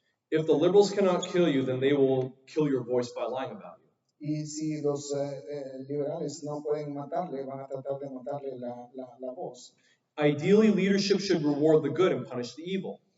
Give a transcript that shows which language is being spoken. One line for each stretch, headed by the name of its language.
English: If the liberals cannot kill you, then they will kill your voice by lying about you.
Spanish: Y si los liberales no pueden matarle, van a tratar de matarle la voz.
English: Ideally, leadership should reward the good and punish the evil.